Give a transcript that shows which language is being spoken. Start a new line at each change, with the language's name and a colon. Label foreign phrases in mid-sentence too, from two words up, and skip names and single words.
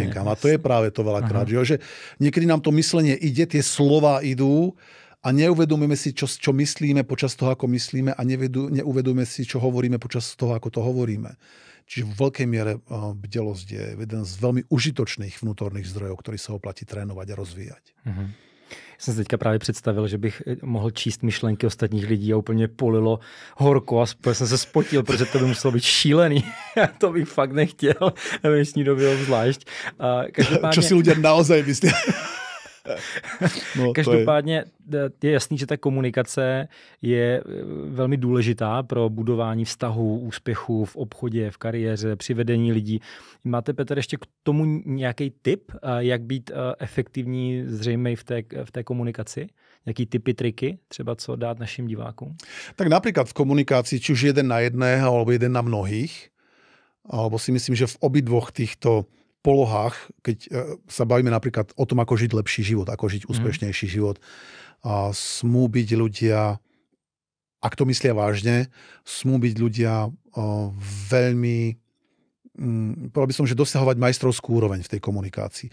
Slovak: A to je práve to veľakrát, že niekedy nám to myslenie ide, tie slova idú, a neuvedomíme si, čo myslíme počas toho, ako myslíme a neuvedomíme si, čo hovoríme počas toho, ako to hovoríme. Čiže v veľkej miere bdelosť je jeden z veľmi užitočných vnútorných zdrojov, ktorý sa oplatí trénovať a rozvíjať.
Czech: Já jsem si teďka právě představil, že bych mohl číst myšlenky ostatních lidí a úplně polilo horko a jsem se spotil, protože to by muselo být šílený. To bych fakt nechtěl, v dnešní době obzvlášť. Každopádně...
Slovak: Čo si ľudia naozaj myslí?
Czech: No, každopádně je jasný, že ta komunikace je velmi důležitá pro budování vztahů, úspěchů v obchodě, v kariéře, při vedení lidí. Máte, Petr, ještě k tomu nějaký tip, jak být efektivní, zřejmě v té komunikaci? Jaký typy, triky, třeba co dát našim divákům?
Slovak: Tak napríklad v komunikácii, či už jeden na jedného, alebo jeden na mnohých, alebo si myslím, že v obidvoch týchto polohách, keď sa bavíme napríklad o tom, ako žiť lepší život, ako žiť úspešnejší život, a smú byť ľudia, ak to myslia vážne, smú byť ľudia veľmi povedal by som, že dosahovať majstrovskú úroveň v tej komunikácii.